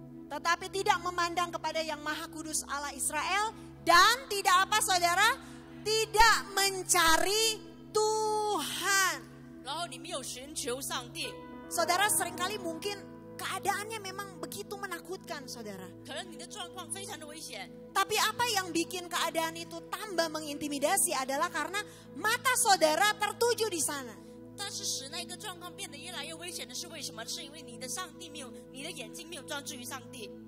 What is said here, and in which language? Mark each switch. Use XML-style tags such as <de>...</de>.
<id>Tetapi tidak memandang kepada yang Maha Kudus Allah Israel. Dan tidak apa saudara? Tidak mencari Tuhan.</id> <zh>然后你没有寻求上帝，</zh> <id>Saudara seringkali mungkin keadaannya memang begitu menakutkan saudara.</id> <zh>可能你的状况非常的危险。</zh> <id>Tapi apa yang bikin keadaan itu tambah mengintimidasi adalah karena mata saudara tertuju di sana.</id> <zh>但是使那个状况变得越来越危险的是为什么？是因为你的上帝没有，你的眼睛没有专注于上帝。</zh>